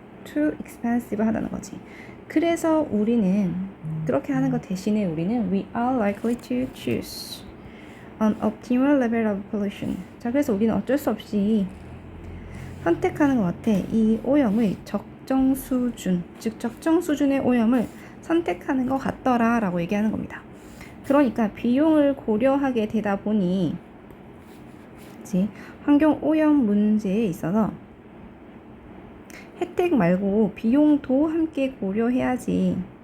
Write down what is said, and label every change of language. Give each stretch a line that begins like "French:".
English: too expensive
Korean: 하다는 거지. 그래서 우리는 그렇게 하는 것 대신에 우리는
English: we are likely to choose an optimal level of pollution.
Korean: 자, 그래서 우리는 어쩔 수 없이 선택하는 것 같아. 이 오염의 적정 수준, 즉 적정 수준의 오염을 선택하는 것 같더라 라고 얘기하는 겁니다. 그러니까 비용을 고려하게 되다 보니 환경 오염 문제에 있어서 혜택 말고 비용도 함께 고려해야지.